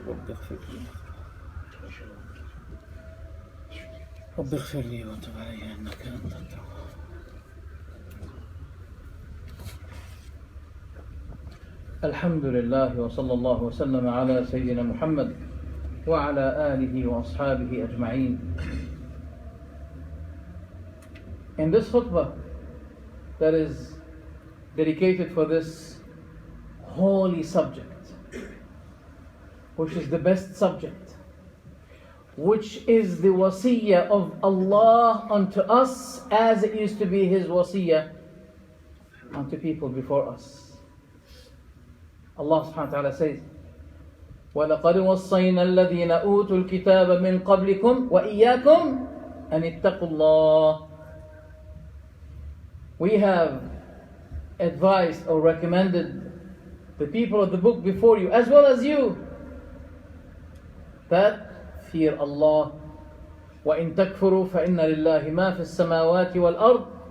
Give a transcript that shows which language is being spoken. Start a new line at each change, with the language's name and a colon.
Arabic: رب اغفر لي رب اغفر لي وتب علي إنك أنت التواب. الحمد لله وصلى الله وسلم على سيدنا محمد وعلى آله وأصحابه أجمعين.
English: In this khutbah that is dedicated for this holy subject, which is the best subject, which is the wasiyah of Allah unto us as it used to be His wasiyah unto people before us.
Arabic: Allah subhanahu wa ta'ala says, وَلَقَدْ وَصَّيْنَا الَّذِينَ أُوتُوا الْكِتَابَ مِنْ قَبْلِكُمْ وَإِيَّاكُمْ أَنِ اتَّقُوا اللَّهِ.
English: We have advised or recommended the people of the book before you, as well as you, that fear Allah.
Arabic: وَإِن تَكْفُرُوا فَإِنَّ لِلَّهِ مَا فِي السَّمَاوَاتِ وَالْأَرْضِ.